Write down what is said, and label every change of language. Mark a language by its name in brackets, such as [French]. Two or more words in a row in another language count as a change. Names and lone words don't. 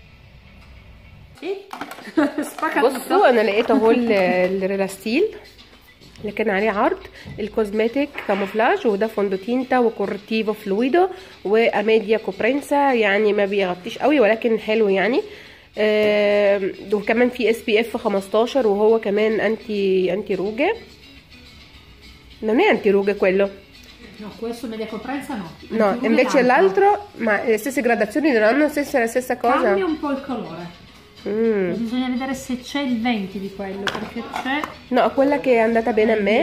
[Arabic] بصوا انا لقيت اهو الريلاستيل اللي كان عليه عرض الكوزماتيك كاموفلاج وده [Italian] fondotinta e coprente fluido e media coprenza [Arabic] يعني ما بيغطيش قوي ولكن حلو يعني. وكمان في اس بي اف 15 وهو كمان [Italian] anti ruga non è anti ruga quello No, questo media coprenza no. No, Anche uno invece e l'altro. l'altro, ma le stesse gradazioni non hanno la stessa cosa? Cambia un po' il colore. Bisogna vedere se c'è il 20 di quello, perché c'è No, quella che è andata bene a me.